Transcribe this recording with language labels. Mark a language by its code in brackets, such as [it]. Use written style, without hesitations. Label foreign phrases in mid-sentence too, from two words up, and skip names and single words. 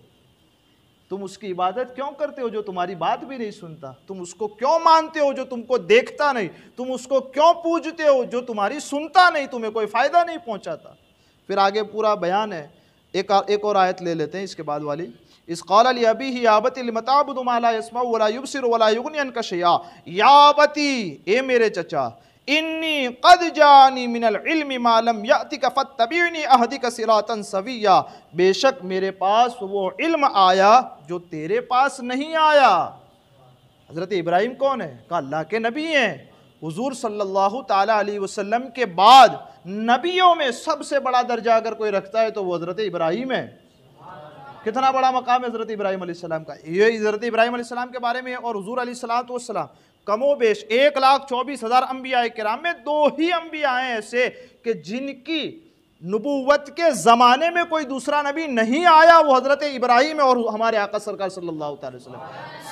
[hi] तुम उसकी इबादत क्यों करते हो जो तुम्हारी बात भी नहीं सुनता? तुम उसको क्यों मानते हो जो तुमको देखता नहीं? तुम उसको क्यों पूजते हो जो तुम्हारी सुनता नहीं, तुम्हें कोई फायदा नहीं पहुंचाता? फिर आगे पूरा बयान है। एक और आयत ले लेते हैं इसके बाद वाली। [ar] إذ قال لأبيه يا أبت لم تعبد ما لا يسمع ولا يبصر ولا يغني عنك شيئا يا أبت, [hi] ए मेरे चचा, [ar] إني قد جاءني من العلم ما لم يأتك فاتبعني أهدك صراطا سويا, [hi] बेशक मेरे पास वो इल्म आया जो तेरे पास नहीं आया। हज़रत इब्राहीम कौन है? कहा अल्लाह के नबी हैं। हुजूर [ar] صلى الله تعالى عليه وسلم [hi] के बाद नबियों में सबसे बड़ा दर्जा अगर कोई रखता है तो वो हज़रत इब्राहीम है। कितना बड़ा मकाम है हज़रत इब्राहीम अलैहिस्सलाम का। ये हज़रत इब्राहीम अलैहिस्सलाम के बारे में और हुजूर [ar] عليه الصلاة والسلام [hi] कमोबेश 1,24,000 अम्बिया किराम में 2 ही अम्बिया हैं ऐसे कि जिनकी नबूवत के ज़माने में कोई दूसरा नबी नहीं आया, वो हज़रत इब्राहीम और हमारे आका सरकार [ar] صلى الله عليه وسلم.